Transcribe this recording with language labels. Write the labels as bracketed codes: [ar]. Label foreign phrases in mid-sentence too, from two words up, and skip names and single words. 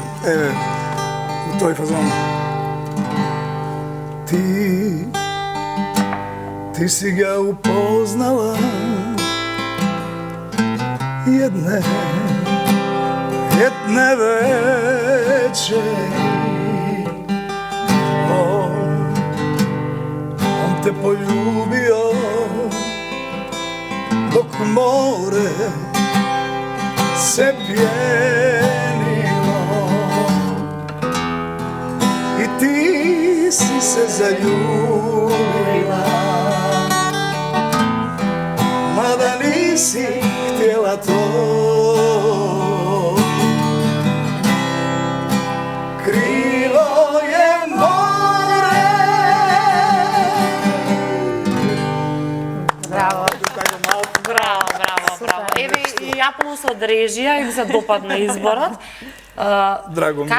[sr] Еве, тој фазон. Ти си га упознала едне вечери, он те полюбio dok more se pjenilo i ti si se zaljubila, mada nisi htjela to. [mk] криво е море. Браво. Браво. Еве и ја плюс од режија им се допадна изборот. Драго ми.